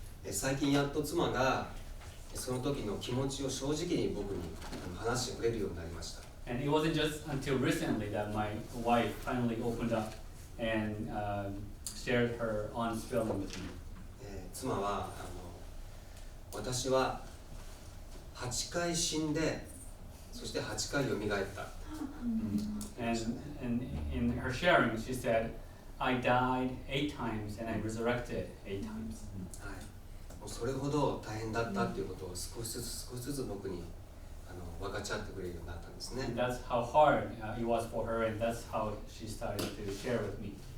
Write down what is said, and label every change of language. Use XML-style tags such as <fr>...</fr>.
<ja>最近やっと妻がその時の気持ちを正直に僕に話してくれるようになりました。</ja> <en>And it wasn't just until recently that my wife finally opened up and shared her honest feeling with me.</en> <ja>妻は私は8回死んでそして8回よみがえった。</ja> <en>And in her sharing, she said, I died 8 times and I resurrected 8 times.</en> <ja>はい、もうそれほど大変だったっていうことを少しずつ僕に分かち合ってくれるようになったんですね。</ja> <en>And that's how hard it was for her, and that's how she started to share with me.</en>